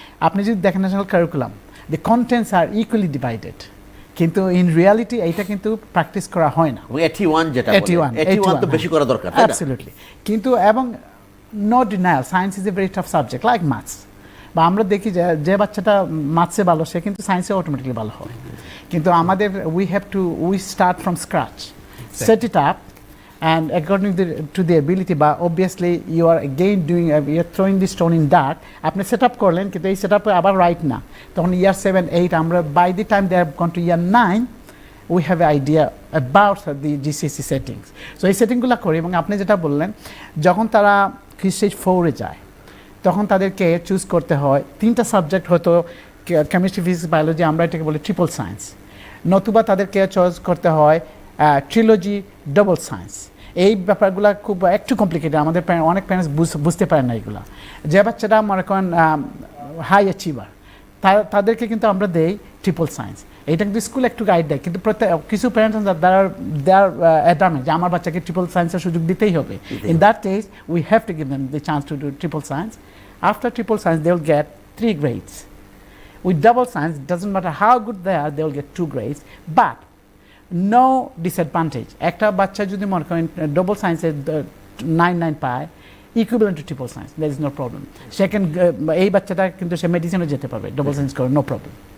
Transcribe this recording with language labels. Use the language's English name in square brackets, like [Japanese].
[Bangla] আপনি যদি দেখেন [English] national curriculum, the contents are equally divided, [Bangla] কিন্তু [English] in reality [Bangla] এইটা কিন্তু প্র্যাকটিস করা হয় না। 81 তো বেশি করা দরকার, [English] Absolutely. [Bangla] কিন্তু এবং [English] no denial, science is a very tough subject like maths, [Bangla] বা আমরা দেখি যে বাচ্চাটা ম্যাথসে ভালো, সে কিন্তু সায়েন্সে অটোমেটিকলি ভালো হয়। কিন্তু আমাদের [English] we start from scratch, set it up and according to the ability, but obviously you are again you are throwing the stone in dark. [Bangla] আপনি সেট আপ করলেন, কিন্তু এই সেট আপে আবার রাইট না, তখন ইয়ার 7, 8 আমরা [English] by the time they have gone to year 9 we have an idea about the GCSE settings. [Bangla] So এই সেটিংগুলো করি, এবং আপনি যেটা বললেন, যখন তারা স্টেজ 4-এ যায় তখন তাদেরকে চুজ করতে হয় 3টা সাবজেক্ট, হয়তো কেমিস্ট্রি, ফিজিক্স, বায়োলজি, আমরা এটাকে বলি ট্রিপল সায়েন্স, নতুবা তাদেরকে চয়েস করতে হয় ট্রিলজি, ডবল সায়েন্স। এই ব্যাপারগুলো খুব একটু কমপ্লিকেটেড, আমাদের অনেক প্যারেন্টস বুঝতে পারেন না এগুলো। যে বাচ্চাটা মনে করেন হাই অ্যাচিভার, তাদেরকে কিন্তু আমরা দেই ট্রিপল সায়েন্স। এটা কিন্তু স্কুল একটু গাইড দেয়, কিন্তু কিছু প্যারেন্টস দেয়ার অ্যাডামেন্ট যে আমার বাচ্চাকে ট্রিপল সায়েন্সের সুযোগ দিতেই হবে। [English] In that case we have to give them the chance to do triple science. After triple science they will get 3 grades. With double science, it doesn't matter how good they are, they will get 2 grades, but no disadvantage. [Bangla] একটা বাচ্চা যদি মনে করেন double সায়েন্সে 9 পায়, [English] equivalent to triple science, there is no problem. [Bangla] Second, এই বাচ্চাটা কিন্তু সে মেডিসিনে যেতে পারবে ডবল সায়েন্স করে, [English] no problem.